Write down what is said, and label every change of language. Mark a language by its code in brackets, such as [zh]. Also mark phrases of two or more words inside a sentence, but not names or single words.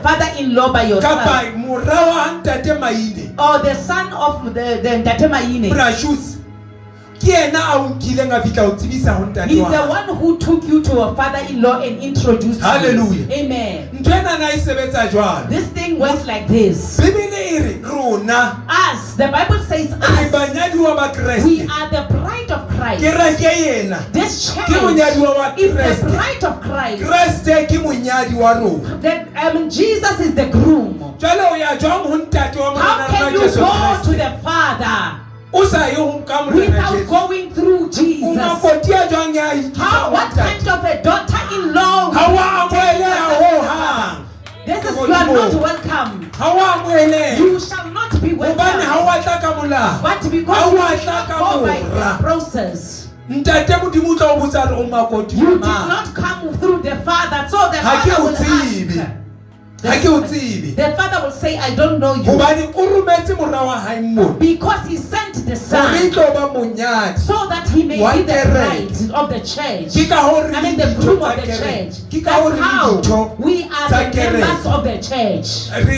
[en] father-in-law by yourself? [st] kapa morao ha ntate maine [en] Or the son of the Ntate Maine? [st] prashus ke ena a o nkileng a fitla o tsebisa ho ntate [en] He's [st] wa [en] the [st] hae. [en] one who took you to a father-in-law and introduced Hallelujah. you. Amen. [st] ntho ena na e sebetsa jwalo [en] This thing works like this. [st] bibele e re rona [en] Us, the Bible says [st] re [en] us, [st] banyadiwa ba [en] we [st] kreste [en] are the bride of Christ. [st] kereke yena [en] This [st] ke [en] church [st] monyadiwa wa [en] is the [st] kreste [en] bride of Christ. [st] kreste ke monyadi wa rona [en] Jesus is the groom. [st] jwale o ya jwang ho ntate wa [en] How [st] morena [en] can [st] rona [en] you [st] Jesu [en] go to [st] Kreste [en] the Father [st] o sa ye ho nka morena [en] without [st] Jesu [en] going through [st] o [en] Jesus? [st] makoti a jwang ya ikisa [en] What kind of a daughter-in-law? [st] ha wa amoeleha ho hang [en] This is, you are not welcome. [st] ha wa amoeleha [en] You shall not be [st] hobane ha [en] welcome. [st] wa tla ka molao [en] But because [st] Ha [en] you [st] wa [en] did [st] tla [en] not [st] ka [en] go by [st] mora. [en] the process, [st] ntate modimo o tla o botsa re o makoti [en] you did [st] mang [en] not come through the Father, so the [st] Ha ke [en] Father [st] o [en] will [st] tsebe. [en] ask. The father will say, I don't know you. Because he sent the son so that he may be the bride of the church. I mean the groom of the church. That's how we are the members of the church.